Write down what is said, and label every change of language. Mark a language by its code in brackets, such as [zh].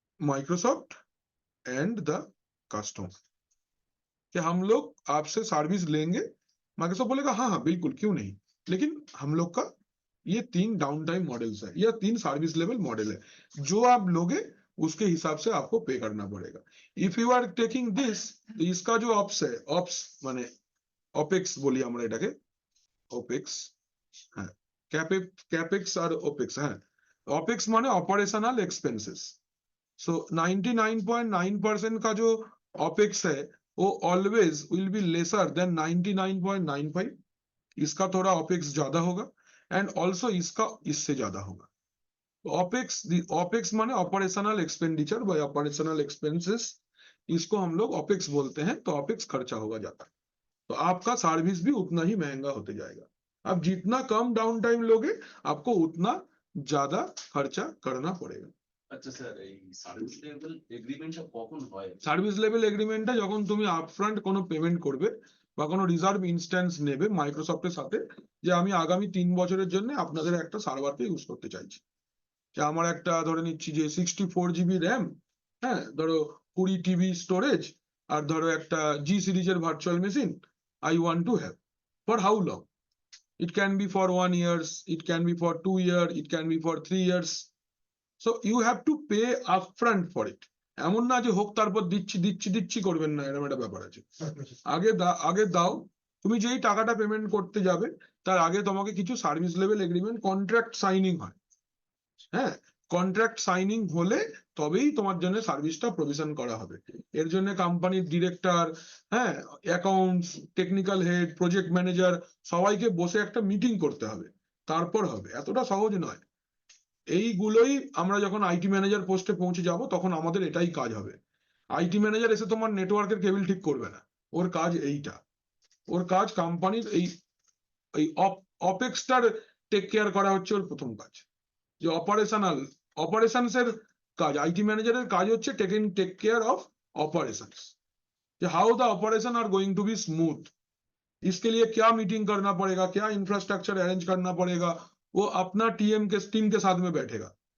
[hi] Microsoft and the customer कि हम लोग आपसे सर्विस लेंगे माइक्रोसॉफ्ट बोलेगा हाँ हाँ बिल्कुल क्यों नहीं लेकिन हम लोग का ये 3 डाउन टाइम मॉडल्स है या 3 सर्विस लेवल मॉडल है जो आप लोगे उसके हिसाब से आपको पे करना पड़ेगा [en] if you are taking this [hi] तो इसका जो ऑप्स है ऑप्स माने ऑपेक्स बोलिए [bn] আমরা এটাকে ওপেক্স, হ্যাঁ, ক্যাপেক্স আর ওপেক্স, হ্যাঁ, [hi] ओपेक्स माने ऑपरेशनल एक्सपेंसेस। सो 99.9% का जो ओपेक्स है वो [en] always will be lesser than [hi] 99.95। इसका थोड़ा ओपेक्स ज्यादा होगा एंड ऑल्सो इसका इससे ज्यादा होगा। ओपेक्स माने operational expenditure bye operational expenses, इसको हम लोग ओपेक्स बोलते हैं। तो ओपेक्स खर्चा होगा ज्यादा, तो आपका सर्विस भी उतना ही महंगा होते जाएगा। आप जितना कम डाउन टाइम लोगे आपको उतना ज्यादा खर्चा करना पड़ेगा। [bn] আচ্ছা স্যার, এই সার্ভিস লেভেল এগ্রিমেন্টটা কখন হয়? সার্ভিস লেভেল এগ্রিমেন্টটা যখন তুমি আপফ্রন্ট কোনো পেমেন্ট করবে বা কোনো রিজার্ভ ইনস্ট্যান্স নেবে মাইক্রোসফটের সাথে, যে আমি আগামী 3 বছরের জন্য আপনাদের একটা সার্ভারকে ইউজ করতে চাইছি, যে আমার একটা ধরে নিচ্ছি যে 64 জিবি র্যাম, হ্যাঁ, ধরো 20 টিবি স্টোরেজ, আর ধরো একটা জি সিরিজের virtual machine [en] I want to have for how long. It can be for 1 year, it can be for 2 years, it can be for 3 years. So you have to pay upfront for it. [bn] এমন না যে হোক তারপর দিচ্ছি দিচ্ছি দিচ্ছি করবেন না, এরকম একটা ব্যাপার আছে। আগে দাও, তুমি যেই টাকাটা পেমেন্ট করতে যাবে তার আগে তোমাকে কিছু service level agreement contract signing হয়, হ্যাঁ, কন্ট্রাক্ট সাইনিং হলে তবেই তোমার জন্য সার্ভিসটা প্রভিশন করা হবে। এর জন্য কোম্পানির ডিরেক্টর, হ্যাঁ, accounts, technical head, project manager সবাইকে বসে একটা মিটিং করতে হবে, তারপর হবে। এতটা সহজ নয়। এইগুলোই আমরা যখন আইটি ম্যানেজার পোস্টে পৌঁছে যাব তখন আমাদের এটাই কাজ হবে। আইটি ম্যানেজার এসে তোমার নেটওয়ার্কের কেবল ঠিক করবে না, ওর কাজ এইটা। ওর কাজ কোম্পানির এই অপেক্সটার টেক কেয়ার করা হচ্ছে ওর প্রথম কাজ। যে অপারেশনস এর কাজ, আইটি ম্যানেজারের কাজ হচ্ছে টেক [en] Care of operations, कि how the operation are going to be smooth. [hi] इसके लिए क्या मीटिंग करना पड़ेगा, क्या इंफ्रास्ट्रक्चर अरेंज करना पड़ेगा, वो अपना टीम के साथ में बैठेगा।